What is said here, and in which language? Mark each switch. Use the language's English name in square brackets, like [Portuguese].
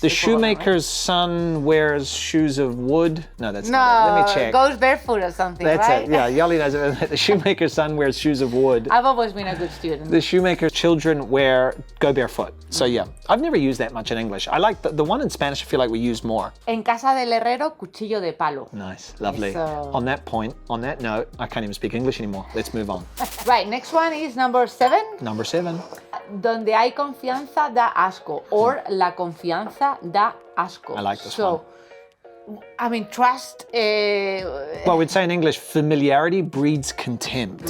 [English] The shoemaker's son wears shoes of wood. No, that's no, not it. Let me check. Goes barefoot or something, That's right? it. Yeah, Yali knows it. The shoemaker's son wears shoes of wood. I've always been a good student. The shoemaker's children go barefoot. So yeah, I've never used that much in English. I like the one in Spanish. I feel like we use more. [Spanish] En casa del herrero, cuchillo de palo. [English] Nice, lovely. So... On that point, on that note, I can't even speak English anymore. Let's move on. Right, next one is number 7. Number 7. [Spanish] Donde hay confianza da asco, or la confianza da asco. [English] I like this one. I mean, trust. Well, we'd say in English, familiarity breeds contempt.